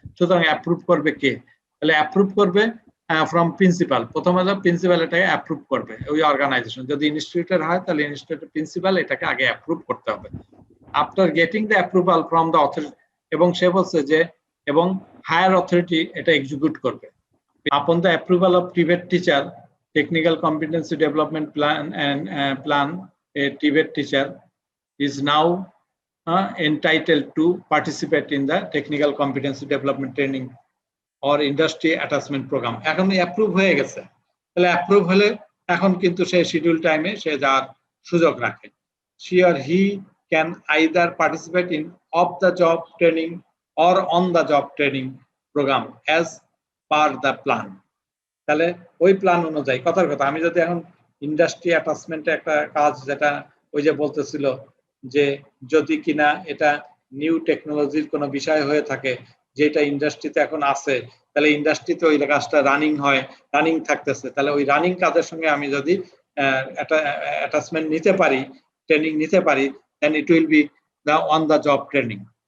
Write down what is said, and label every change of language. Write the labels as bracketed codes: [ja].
[bn] সুতরাং অ্যাপ্রুভ করবে কে? তাহলে অ্যাপ্রুভ করবে ফ্রম প্রিন্সিপাল। প্রথমে প্রিন্সিপাল এটাকে অ্যাপ্রুভ করবে, ওই অর্গানাইজেশন। যদি ইনস্টিটিউটের হয় তাহলে ইনস্টিটিউটের প্রিন্সিপাল এটাকে আগে অ্যাপ্রুভ করতে হবে। [en] after getting the approval from the authority, [bn] এবং সে বলছে যে এবং হায়ার অথরিটি এটা এক্সিকিউট করবে। [en] Upon the approval of Tibet teacher technical competency development plan, a TVET teacher is now entitled to participate in the technical competency development training or industry attachment program. [bn] এখন approve হয়ে গেছে, তাহলে approve হলে এখন কিন্তু সে schedule টাইমে সে যাওয়ার সুযোগ রাখে। [en] she or he can either participate in off-the-job training or on-the-job training program as per the plan. [bn] তাহলে ওই প্ল্যান অনুযায়ী, কথার কথা, আমি যদি এখন ইন্ডাস্ট্রি অ্যাটাচমেন্টে একটা কাজ, যেটা ওই যে বলতেছিল যে যদি কিনা এটা নিউ টেকনোলজির কোনো বিষয় হয়ে থাকে যেটা ইন্ডাস্ট্রিতে এখন আছে, তাহলে ইন্ডাস্ট্রিতে ওই কাজটা রানিং থাকতেছে, তাহলে ওই রানিং কাজের সঙ্গে আমি যদি অ্যাটাচমেন্ট নিতে পারি, ট্রেনিং নিতে পারি, [en] Then it will be the on the job training.